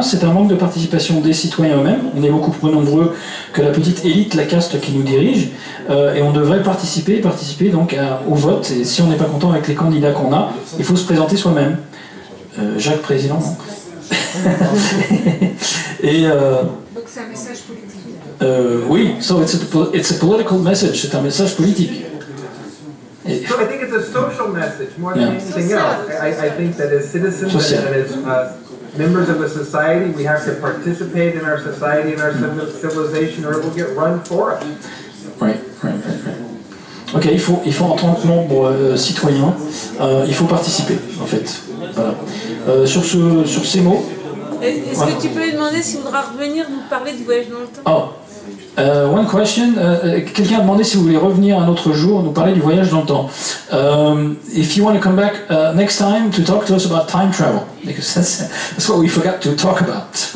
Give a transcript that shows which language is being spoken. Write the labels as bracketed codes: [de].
[fr] C'est un manque de participation des citoyens eux-mêmes. On est beaucoup plus nombreux que la petite élite, la caste qui nous dirige, et on devrait participer donc au vote. Et si on n'est pas content avec les candidats qu'on a, il faut se présenter soi-même. Jacques Président, non? Et Donc c'est un message politique. [en] oui, so it's a political message. [fr] C'est un message politique. [en] So I think it's a social message more than anything else. I think that as citizens and as members of a society, we have to participate in our society and our civilization, or it will get run for us. Right. [fr] Ok, il faut en tant que membre citoyen, il faut participer, en fait. Voilà. Sur ces mots. Est-ce que tu peux lui demander s'il voudra revenir nous parler du voyage dans le temps? [en] Oh. One question. [fr] Quelqu'un a demandé si vous voulez revenir un autre jour nous parler du voyage dans le temps. [en] If you want to come back next time to talk to us about time travel, because that's what we forgot to talk about.